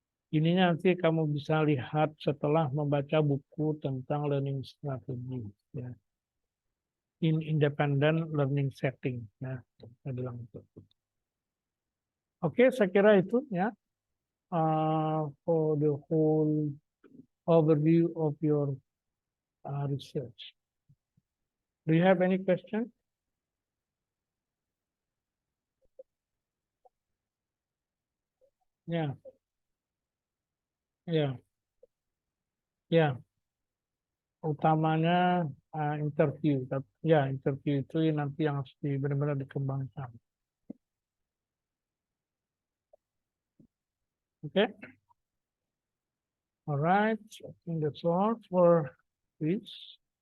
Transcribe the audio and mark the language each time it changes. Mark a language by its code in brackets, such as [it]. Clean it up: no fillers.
[id] Ini nanti kamu bisa lihat setelah membaca buku tentang learning strategy, ya. [en] In independent learning setting, [id] ya. Saya bilang itu. Oke, saya kira itu, ya. [en] For the whole overview of your research. Do you have any question? [id] Ya, ya, ya. Utamanya interview. Ya, interview itu nanti yang harus benar-benar dikembangkan. [en] Oke, alright. I think that's all for this.